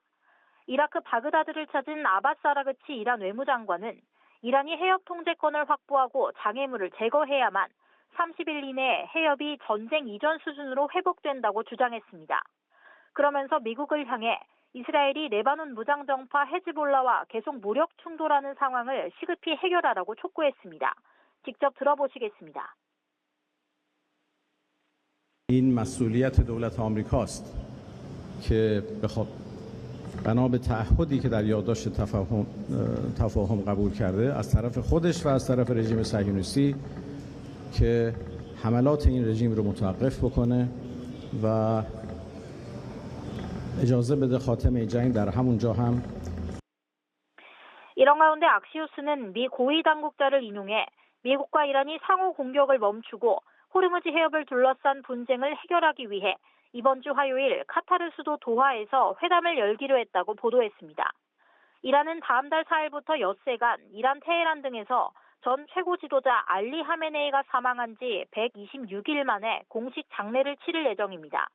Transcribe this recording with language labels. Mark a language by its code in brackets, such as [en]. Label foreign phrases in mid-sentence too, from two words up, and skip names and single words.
[ko] 이라크 바그다드를 찾은 아바스 아라그치 이란 외무장관은 이란이 해협 통제권을 확보하고 장애물을 제거해야만 30일 이내에 해협이 전쟁 이전 수준으로 회복된다고 주장했습니다. 그러면서 미국을 향해 이스라엘이 레바논 무장정파 헤즈볼라와 계속 무력 충돌하는 상황을 시급히 해결하라고 촉구했습니다. 직접 들어보시겠습니다. [fa] این مسئولیت دولت آمریکاست که بنا به تعهدی که در یادداشت تفاهم قبول کرده از طرف خودش و از طرف رژیم صهیونیستی که حملات این رژیم رو متوقف بکنه و اجازه بده خاتمه جنگ در همون جا هم. [ko] 이런 가운데 악시우스는 미 고위 당국자를 인용해 미국과 이란이 상호 공격을 멈추고 호르무즈 해협을 둘러싼 분쟁을 해결하기 위해 이번 주 화요일 카타르 수도 도하에서 회담을 열기로 했다고 보도했습니다. 이란은 다음 달 4일부터 엿새간 이란 테헤란 등에서 전 최고 지도자 알리 하메네이가 사망한 지 126일 만에 공식 장례를 치를 예정입니다.